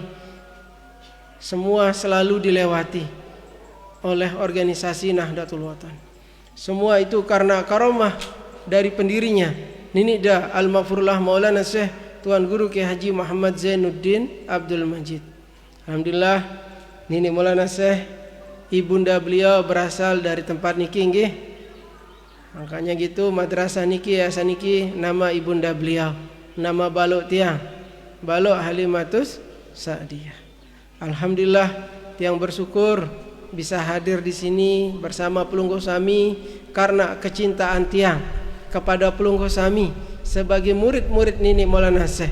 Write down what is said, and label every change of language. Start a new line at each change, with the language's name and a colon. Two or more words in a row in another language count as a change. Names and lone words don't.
Indonesian: Semua selalu dilewati oleh organisasi Nahdlatul Wathon. Semua itu karena karomah dari pendirinya Ninida Al-Maghfurullah Maulana Syekh Tuan Guru Kiai Haji Muhammad Zainuddin Abdul Majid. Alhamdulillah Nini Maulana Syekh ibunda beliau berasal dari tempat
Sasak: niki nggih.
Indonesian: Makanya gitu madrasah niki yayasan niki nama ibunda beliau, nama
Sasak: balok tiang,
Indonesian: balok Halimatus Sa'diyah. Alhamdulillah tiang bersyukur bisa hadir di sini bersama
Sasak: Pelunggu Sami
Indonesian: karena kecintaan tiang kepada
Sasak: Pelunggu Sami
Indonesian: sebagai murid-murid Nini Maulana Syekh.